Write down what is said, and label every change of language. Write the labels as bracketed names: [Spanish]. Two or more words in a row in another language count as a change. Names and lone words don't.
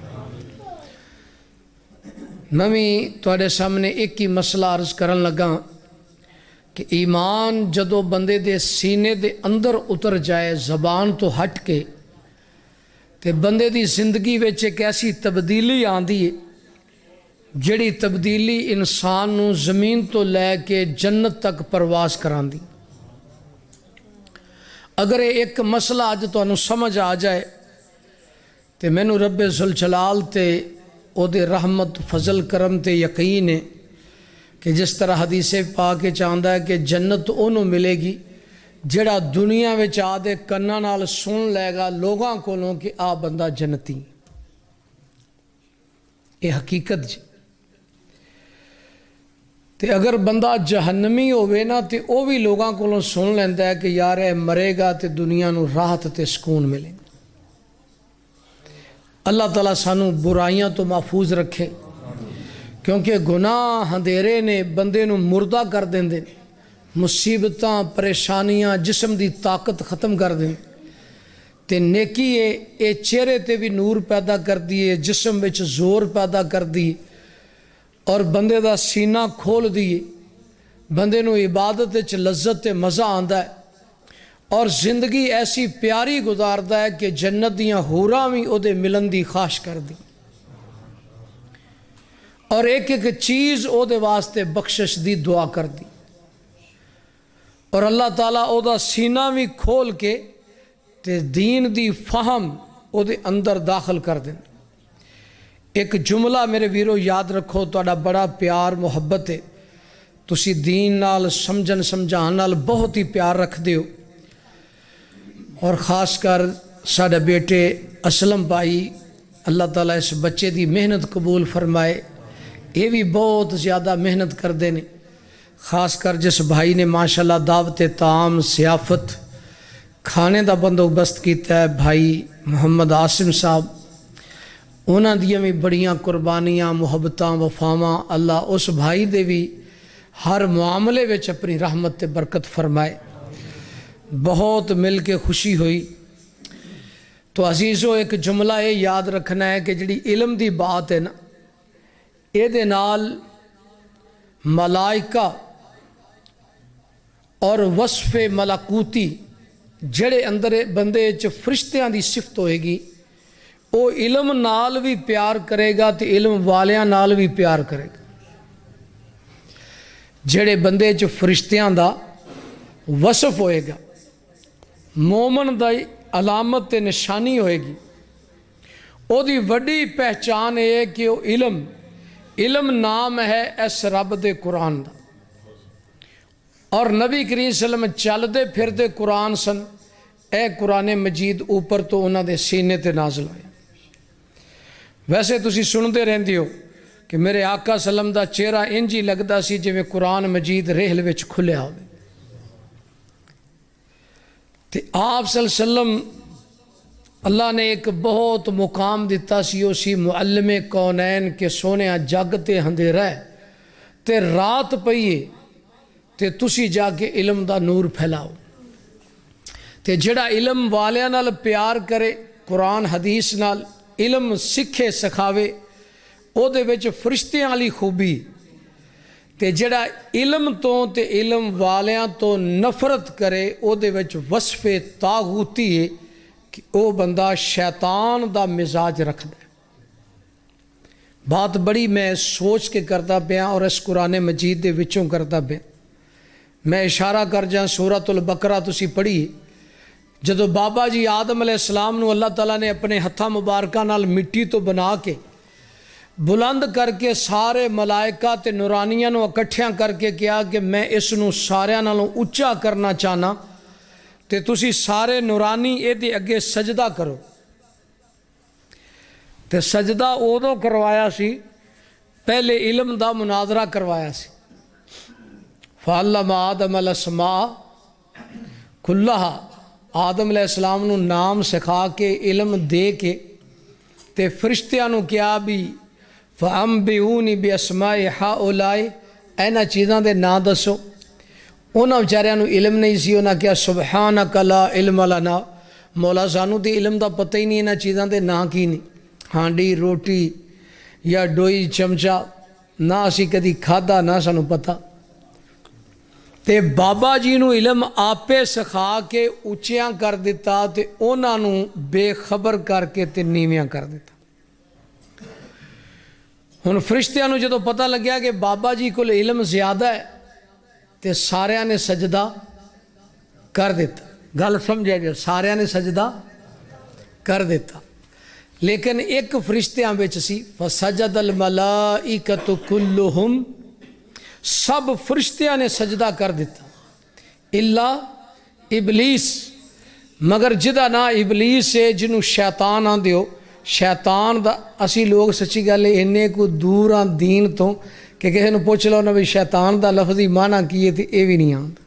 [Punjabi] میں تواڈے سامنے ایک ہی مسئلہ عرض کرن لگا کہ ایمان جدو بندے دے سینے دے اندر اتر جائے زبان تو ہٹ کے، تے بندے دی زندگی وچ ایک ایسی تبدیلی آندی ہے جڑی تبدیلی انسان نو زمین تو لے کے جنت تک پرواز کراندی۔ اگر ایک مسئلہ اج تانوں سمجھ آ جائے تے مینوں رب ذوالجلال تے او دے رحمت فضل کرم تے یقین ہے کہ جس طرح حدیث پاک چاہتا ہے کہ جنت انہوں ملے گی جڑا دنیا وچ آ دے کناں نال سن لے گا لوگاں کولوں کہ آ بندہ جنتی، یہ حقیقت جی۔ تے اگر بندہ جہنمی ہوئے نا تے او بھی لوگاں کولوں سن لیندا ہے کہ یار اے مرے گا تے دنیا نو راحت تے سکون ملے گا۔ اللہ تعالیٰ سانو برائیاں تو محفوظ رکھے، کیونکہ گناہ اندھیرے نے بندے نو مردہ کر دیندے، مصیبتاں پریشانیاں جسم دی طاقت ختم کر دیں، تے نیکی اے چہرے تے بھی نور پیدا کر دیے، جسم وچ زور پیدا کر دی اور بندے دا سینہ کھول دیے، بندے نو عبادت وچ لذت تے مزہ آندا ہے اور زندگی ایسی پیاری گزاردا ہے کہ جنت دیاں حوراں بھی او دے ملن دی خواہش کر دی، اور ایک ایک چیز او دے واسطے بخشش دی دعا کر دی، اور اللہ تعالیٰ او دا سینہ بھی کھول کے تے دین دی فہم او دے اندر داخل کر دیں۔ ایک جملہ میرے ویرو یاد رکھو، تہاڈا بڑا پیار محبت ہے، تسی دین نال سمجھن سمجھان نال بہت ہی پیار رکھ دیو، اور خاص کر ساڈے بیٹے اسلم بھائی، اللہ تعالیٰ اس بچے دی محنت قبول فرمائے، یہ بھی بہت زیادہ محنت کردے نے، خاص کر جس بھائی نے ماشاءاللہ دعوت طعام ضیافت کھانے دا بندوبست کیتا ہے، بھائی محمد عاصم صاحب، انہاں دیاں بھی بڑیاں قربانیاں محبتاں وفاواں اللہ اس بھائی دے بھی ہر معاملے وچ اپنی رحمت تے برکت فرمائے۔ بہت مل کے خوشی ہوئی۔ تو عزیزو ایک جملہ یہ یاد رکھنا ہے کہ جڑی علم دی بات ہے نا، اے دے نال ملائکہ اور وصف ملکوتی جڑے اندر بندے چ فرشتیاں دی صفت ہوئے گی، او علم نال بھی پیار کرے گا تے علم والیاں نال بھی پیار کرے گا۔ جڑے بندے چ فرشتیاں دا وصف ہوئے گا، مومن دا علامت تے نشانی ہوئے گی، او دی وڈی پہچان ہے کہ او علم نام ہے اس رب دے قرآن دا، اور نبی کریم [Arabic] صلی اللہ علیہ وسلم [Punjabi] چلدے پھردے قرآن سن، اے قرآن مجید اوپر تو انہاں دے سینے تے نازل ہوئے۔ ویسے تسی سنتے رہندے ہو کہ میرے آقا [Arabic] صلی اللہ علیہ وسلم [Punjabi] دا چہرہ انج ہی لگدا سی جویں قرآن مجید ریحل وچ کھلیا ہوئے، تے آپ [Arabic] صلی اللہ علیہ وسلم [Punjabi] اللہ نے ایک بہت مقام دیتا سی، او سی معلم کونین کے سونے جگ تے اندھیرا ہے تے رات پئیے تے تسی جا کے علم دا نور پھیلاؤ، تے جڑا علم والیاں نال پیار کرے، قرآن حدیث نال علم سکھے سکھاوے، او دے وچ فرشتیاں والی خوبی، تے جڑا علم تو تے علم والیاں تو نفرت کرے، او دے وچ وصف طاغوتی ہے کہ او بندہ شیطان دا مزاج رکھ دے۔ بات بڑی میں سوچ کے کرتا پیا اور اس قرآن مجید دے وچوں کرتا پیا۔ میں اشارہ کر جاں سورۃ البقرہ تسی پڑھی، جدو بابا جی آدم [Arabic] علیہ السلام [Punjabi] نو اللہ تعالیٰ نے اپنے ہتھاں مبارکہ نال مٹی تو بنا کے بلند کر کے سارے ملائکہ تے نورانیاں نو اکٹھیاں کر کے کیا کہ میں اس نو ساریاں نالوں اچا کرنا چاہنا، تے تسی سارے نورانی اے دے اگے سجدہ کرو، تے سجدہ اودوں کروایا سی پہلے علم دا مناظرہ کروایا سی، [Arabic] فعلم آدم الاسماء کلہا، [Punjabi] آدم [Arabic] علیہ السلام [Punjabi] نو نام سکھا کے علم دے کے تے فرشتیاں نو کیا بھی [Arabic] فَأَنبِئُونِی بِأَسْمَاءِ ہَؤُلَاءِ، [Punjabi] اینا چیزاں دے نا دسو، انہاں بیچاریاں نو علم نہیں سی، انہاں کیا [Arabic] سبحانک لا علم لنا، [Punjabi] مولا سانو تے علم دا پتہ ہی نہیں انہاں چیزاں دے نا کی نہیں، ہانڈی روٹی یا ڈوئی چمچا نہ اسی کدی کھادا نہ سانو پتہ، تے بابا جی نو علم آپے سکھا کے اچیاں کر دیتا تے انہاں نو بے خبر کر کے تے نیویاں کر دیتا۔ ہن فرشتیاں نو جدو پتہ لگیا کہ بابا جی کو علم زیادہ ہے تے ساریاں نے سجدہ کر دیتا، گل سمجھے جو ساریاں نے سجدہ کر دیتا، لیکن ایک فرشتیاں بچ سی [Arabic] فسجد الملائکۃ کلہم، [Punjabi] سب فرشتیاں نے سجدہ کر دیتا، ابلیس، مگر جدا نا ابلیس ہے جنوں شیطان آندے ہو، شیطان دا اسی لوگ سچی گل ہے اننے کو دور آن دین تو کہ کسی نے پوچھ لو نا بھی شیطان دا لفظی معنی کی ہے تو یہ بھی نہیں آندا۔